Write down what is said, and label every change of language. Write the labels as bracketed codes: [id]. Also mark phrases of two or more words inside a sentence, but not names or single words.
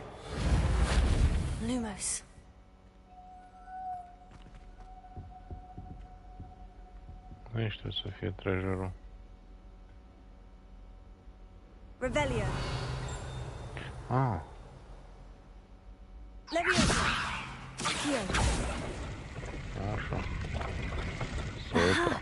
[ro] Lumos. Aici trebuie să fie treasure-ul. Revelio. Ah. Levioso. Accio. Așa. Aha!